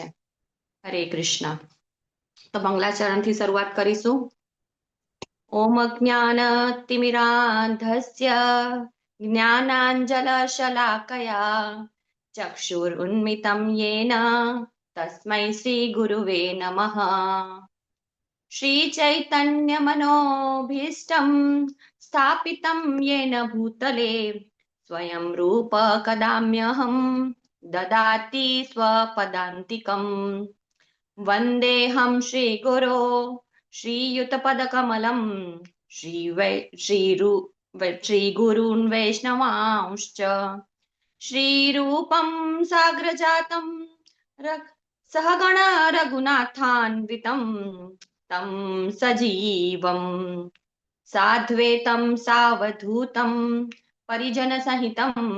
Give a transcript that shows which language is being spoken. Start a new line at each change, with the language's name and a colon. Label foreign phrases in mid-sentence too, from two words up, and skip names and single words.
Gujarati: હરે કૃષ્ણ. તો મંગલાચરણથી શરૂઆત કરીશું.
Sanskrit: ઓમ અજ્ઞાનતિમિરાંધસ્ય જ્ઞાનાંજલશલાકયા ચક્ષુરુન્મિલિतं येन તસ્मै શ્રી ગુરુવે નમઃ. श्रीचैतन्यमनोभीष्टं स्थापितं येन भूतले स्वयं रूप कदाम्यहं ददाति स्वपदान्तिकम्. वन्देऽहं श्रीगुरो श्रीयुतपदकमलं श्रीगुरून् वैष्णवांश्च श्रीरूपं साग्रजातं सहगण रघुनाथान्वितं तं सजीवं साद्वैतं सावधूतं परिजनसहितं